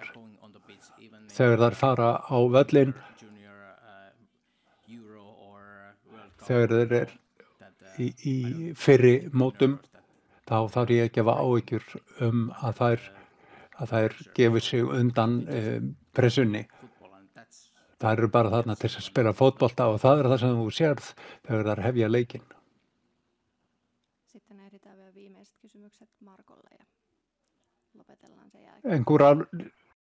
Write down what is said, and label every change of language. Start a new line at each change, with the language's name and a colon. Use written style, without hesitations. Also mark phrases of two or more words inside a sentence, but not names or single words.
Icelandic: Þegar þær fara á völlinn, þegar þeir eru í fyrri mótum, þá þarf ég ekki að hafa áhyggjur að þær gefi sig undan pressunni. Það eru bara þarna til að spila fótbolta og það er það sem þú sérð þegar þær hefja leikinn.
Finnish: Sitten ehditään vielä viimeiset kysymykset Markolle ja lopetellaan sen jälkeen.
Icelandic: Einhverjar